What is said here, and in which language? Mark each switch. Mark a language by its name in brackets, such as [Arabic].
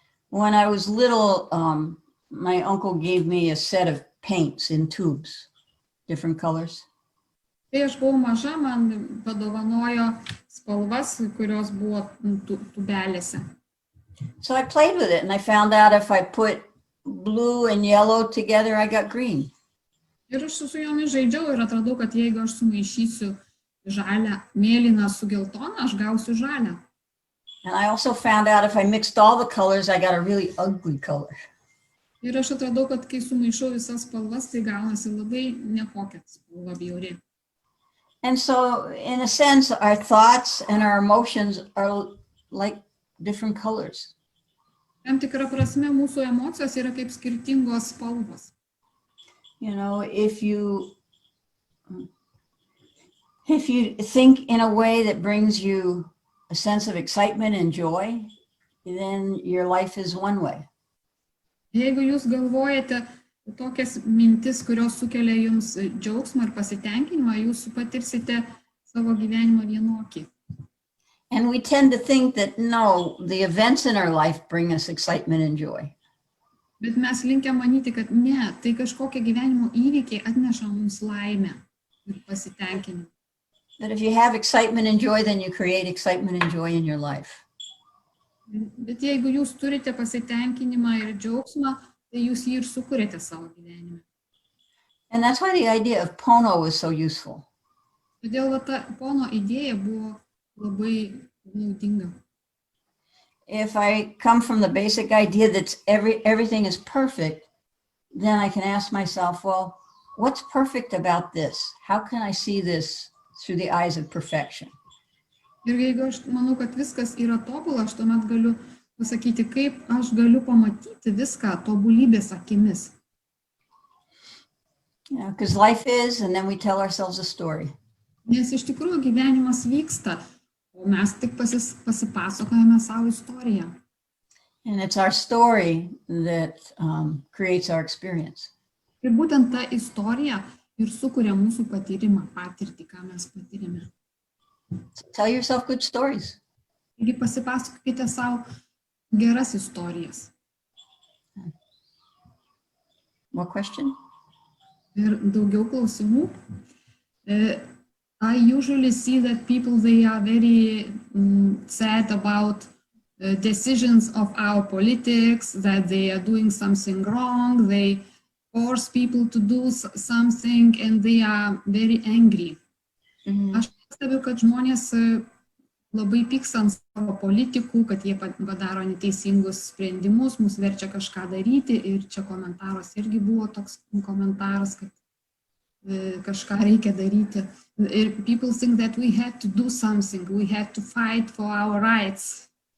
[English] When I was little, my uncle gave me a set of paints in tubes, different colors. [Lithuanian] Kai aš buvau maža, man padovanojo spalvas, kurios buvo tubelėse. [English] So I played with it and I found out if I put blue and yellow together, I got green. [Lithuanian] Ir aš su jomis žaidžiau ir atradau, kad jeigu aš sumaišysiu žalią, mėlyną su geltoną, aš gausiu žalią. [English] And I also found out if I mixed all the colors, I got a really ugly color. [Lithuanian] Ir aš atradau, kad kai sumaišau visas spalvas, tai gaunasi labai nekokia spalva bjauri. [English] And so, in a sense, our thoughts and our emotions are like different colors. [Lithuanian] Tam tikra prasme, mūsų emocijos yra kaip skirtingos spalvos. [English] You know, if you think in a way that brings you a sense of excitement and joy, then your life is one way. [Lithuanian] Jeigu jūs galvojate tokias mintis, kurios sukelia jums džiaugsmą ir pasitenkinimą, jūs patirsite savo gyvenimą vienokį. [English] And we tend to think that no, the events in our life bring us excitement and joy. [Lithuanian] Bet mes linkę manyti, kad ne, tai kažkokie gyvenimo įvykiai atneša mums laimę ir pasitenkinimą. [English] That if you have excitement and joy, then you create excitement and joy in your life. [Lithuanian] Bet jeigu jūs turite pasitenkinimą ir džiaugsmą, tai jūs jį ir sukūrėte savo gyvenime. [English] And that's why the idea of pono was so useful. [Lithuanian] Todėl va ta pono idėja buvo labai naudinga. [English] If I come from the basic idea that everything is perfect, then I can ask myself, well, what's perfect about this? How can I see this through the eyes of perfection? [Lithuanian] Ir jeigu aš manau, kad viskas yra tobula, aš tuomet galiu pasakyti, kaip aš galiu pamatyti viską tobulybės akimis. [English] Yeah, because life is, and then we tell ourselves a story. [Lithuanian] Nes iš tikrųjų gyvenimas vyksta, o mes tik pasipasakojame savo istoriją. [English] And it's our story that creates our experience. [Lithuanian] Ir būtent ta istorija ir sukuria mūsų patyrimą, patirtį, ką mes patyrėme. [English] So tell yourself good stories. [Lithuanian] Taigi pasipasakokite savo geras istorijas. [English] More question? [Lithuanian] Ir daugiau klausimų. [English] I usually see that people, they are very sad about decisions of our politics, that they are doing something wrong, they force people to do something and they are very angry. [Lithuanian] Aš pastebiu, kad žmonės labai pyksta ant savo politikų, kad jie padaro neteisingus sprendimus, mus verčia kažką daryti ir čia komentaras irgi buvo toks komentaras, kad kažką reikia daryti. [English] People think that we have to do something, we have to fight for our rights.